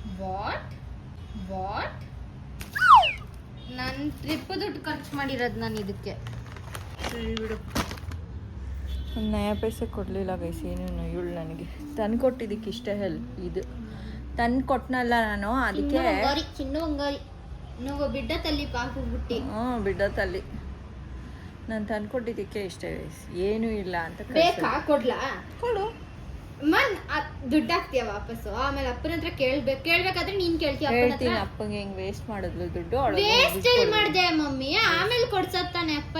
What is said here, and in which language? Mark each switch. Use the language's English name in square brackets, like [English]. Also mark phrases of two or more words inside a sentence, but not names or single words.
[Kannada] ವಾಟ್ ನನ್ನ ಟ್ರಿಪ್ ದುಡ್ಡು ಖರ್ಚು ಮಾಡಿರೋದು ನಾನು ಇದಕ್ಕೆ. ಸರಿ ಬಿಡು. ಒಂದು ನಯ ಪೈಸೆ ಕೊಡಲಿಲ್ಲ ಗೈಸ್. ಏನೇನು ಇವಳು ನನಗೆ ತಂದು ಕೊಟ್ಟಿದ್ದಕ್ಕೆ ಇಷ್ಟೇ ಹೆಲ್ಪ್. ಇದು ತಂದು ಕೊಟ್ಟನಲ್ಲ ನಾನು, ಅದಕ್ಕೆ ಚಿನ್ನ ಬಂಗಾರಿ [Telugu] నువ్వు బిడ్డ తల్లి పాకు బుట్టి. బిడ్డ తల్లి [Kannada] ನಾನು ತಂದು ಕೊಟ್ಟಿದ್ದಕ್ಕೆ ಇಷ್ಟೇ ಗೈಸ್. ಏನೂ ಇಲ್ಲ ಅಂತ. ಬೇಕಾ ಕೊಡ್ಲಾ? ಕೊಡು. ದುಡ್ಡು ಹಾಕ್ತೀಯ ವಾಪಸ್ಸು. ಆಮೇಲೆ ಅಪ್ಪನ ಹತ್ರ ಕೇಳ್ಬೇಕಾದ್ರೆ ನೀನ್ ಕೇಳ್ತೀಯ. ಹೇಳ್ತೀನಿ ಅಪ್ಪಂಗೆ ಹೆಂಗ್ ವೇಸ್ಟ್ ಮಾಡಿದ್ಲು ದುಡ್ಡು. ವೇಸ್ಟ್ ಎಲ್ಲಿ ಮಾಡ್ದೆ ಮಮ್ಮಿ? ಆಮೇಲೆ ಕೊಡ್ಸತ್ತಾನೆ ಅಪ್ಪ.